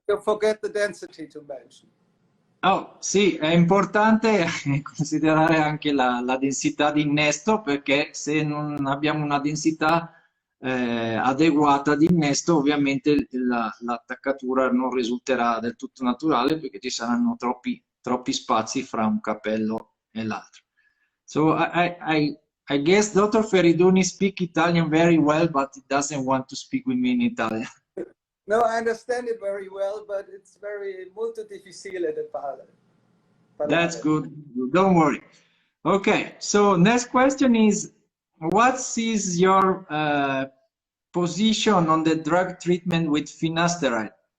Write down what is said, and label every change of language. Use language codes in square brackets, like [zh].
[en] You forget the density to mention. [it] Oh, sì, è importante considerare anche la densità di innesto perché se non abbiamo una densità adeguata di innesto, ovviamente l'attaccatura non risulterà del tutto naturale perché ci saranno troppi spazi fra un cappello e l'altro. [en] So I guess Dr. Feriduni speak Italian very well, but he doesn't want to speak with me in Italian. No, I understand it very well, but it's very [it] molto difficile da [en] That's [it] parlare. [en] good. Don't worry. Okay, so next question is, what is your position on the drug treatment with finasteride?